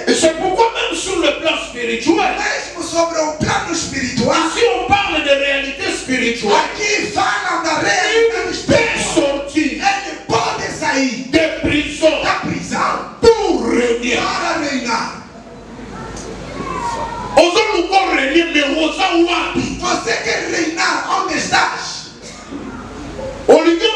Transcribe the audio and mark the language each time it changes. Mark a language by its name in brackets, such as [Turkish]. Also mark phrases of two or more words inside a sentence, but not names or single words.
[French] Et c'est pourquoi même sur le plan spirituel, [Portuguese] Mesmo sobre o plano espiritual, [French] si on parle de réalité spirituelle, [Portuguese] aqui falam da realidade [French] il peut [Portuguese] espiritual. [French] sortir [Portuguese] Ele pode sair [French] de prison [Portuguese] da prisão [French] pour régner. [Portuguese] para reinar. [Lingala] Ozoluko [French] régner mais [Lingala] oza wapi? [Portuguese] Você quer reinar onde estás? [French] Au lieu